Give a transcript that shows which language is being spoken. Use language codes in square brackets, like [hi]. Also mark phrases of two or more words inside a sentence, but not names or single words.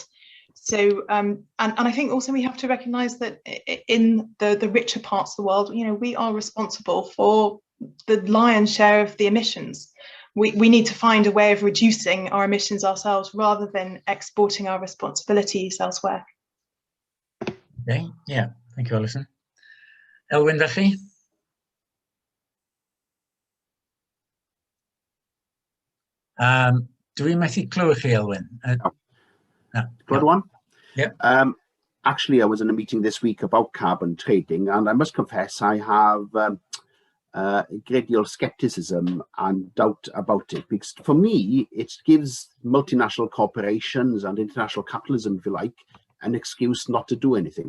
[en] So, and I think also we have to recognise that in the richer parts of the world, you know, we are responsible for the lion's share of the emissions. We need to find a way of reducing our emissions ourselves rather than exporting our responsibilities elsewhere. Okay, yeah, thank you, Alison. [cy] Elwyn, felly? Dwi methu clywed chi, Elwyn? [en] Good one? Yep. Actually, I was in a meeting this week about carbon trading, and I must confess I have a great deal of skepticism and doubt about it, because for me, it gives multinational corporations and international capitalism, if you like, an excuse not to do anything.